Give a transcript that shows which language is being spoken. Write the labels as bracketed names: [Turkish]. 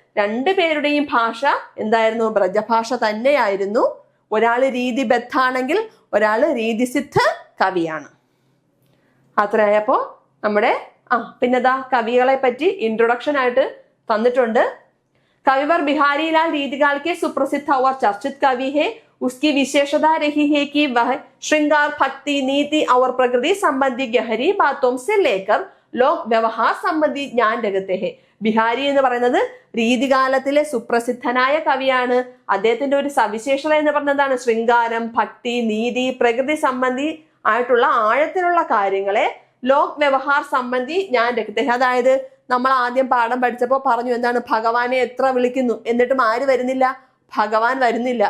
[Malayalam] രണ്ടുപേരുടെയും ഭാഷ എന്തായിരുന്നു? ബ്രജഭാഷ തന്നെയായിരുന്നു. ഒരാള് രീതിബദ്ധാണെങ്കിൽ ഒരാള് രീതിസിദ്ധ കവിയാണ്. അത്രയായപ്പോ നമ്മുടെ പിന്നെതാ കവികളെ പറ്റി ഇൻട്രൊഡക്ഷൻ ആയിട്ട് തന്നിട്ടുണ്ട്. [Hindi] कविवर बिहारी लाल रीतिकाल के सुप्रसिद्ध और चर्चित कवि है। उसकी विशेषता रही है कि वह श्रृंगार, भक्ति, नीति और प्रकृति संबंधी गहरी बातों से लेकर लोक व्यवहार संबंधी ज्ञान रखते हैं. [Malayalam] ബിഹാരി എന്ന് പറയുന്നത് രീതികാലത്തിലെ സുപ്രസിദ്ധനായ കവിയാണ്. അദ്ദേഹത്തിന്റെ ഒരു സവിശേഷത എന്ന് പറഞ്ഞതാണ് ശൃംഗാരം, ഭക്തി, നീതി, പ്രകൃതി സംബന്ധി ആയിട്ടുള്ള ആഴത്തിലുള്ള കാര്യങ്ങളെ [Hindi] ലോക് വ്യവഹാർ സംബന്ധി ഞാൻ രഖത്തെ. [Malayalam] അതായത് നമ്മൾ ആദ്യം പാഠം പഠിച്ചപ്പോൾ പറഞ്ഞു എന്താണ്? ഭഗവാനെ എത്ര വിളിക്കുന്നു എന്നിട്ടും ആര് വരുന്നില്ല? ഭഗവാൻ വരുന്നില്ല.